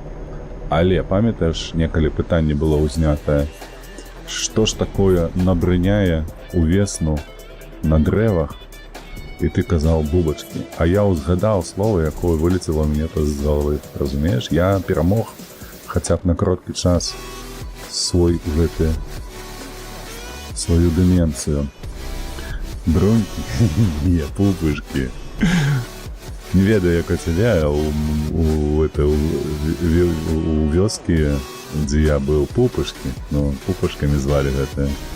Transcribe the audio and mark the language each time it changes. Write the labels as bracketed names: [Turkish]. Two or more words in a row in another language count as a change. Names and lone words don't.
[Belarusian] Але, памятаеш, некалі пытанне было ўзнятае, што ж такое набрыняе увесну на дрэвах, і ты казаў бубачкі. А я узгадаў слово, якое вылецело мне з головы. Разумееш, я перамог хаця б на короткі час свою деменцыю. Бронькі? Не, пупышкі. Не ведаю, як у цябе, у вёскі, дзе я быў, пупышкі. Ну, пупышкамі звалі гэта.